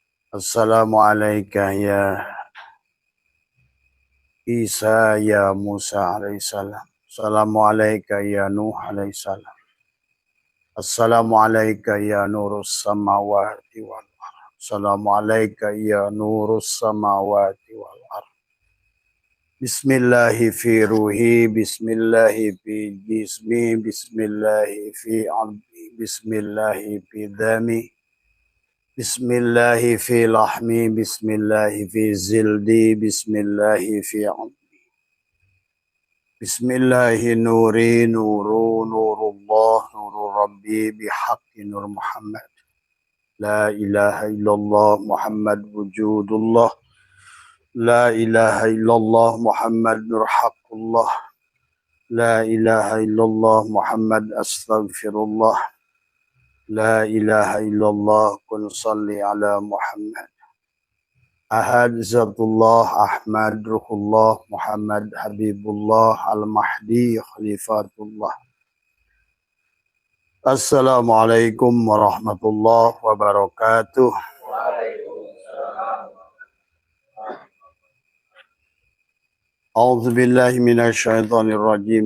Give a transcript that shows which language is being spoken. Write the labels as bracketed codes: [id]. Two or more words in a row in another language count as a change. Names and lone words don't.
[ar] السلام عليكم يا عيسى يا موسى عليه السلام. السلام عليكم يا نوح عليه السلام. السلام عليكم يا نور السماوات والأرض. السلام عليكم يا نور السماوات والأرض. بسم الله في روحي, بسم الله في جسمي، بسم الله في عبدي، بسم الله في دمي. بسم الله في لحمي، بسم الله في جلدي، بسم الله في عبدي. بسم الله نوري، نور، نور الله، نور ربي، بحق نور محمد. لا إله إلا الله محمد وجود الله. لا إله إلا الله محمد نور حق الله. لا إله إلا الله محمد أستغفر الله. لا إله إلا الله كن صل على محمد. أحد ذات الله أحمد روح الله محمد حبيب الله المهدي خليفة الله. السلام عليكم ورحمة الله وبركاته. أعوذ بالله من الشيطان الرجيم.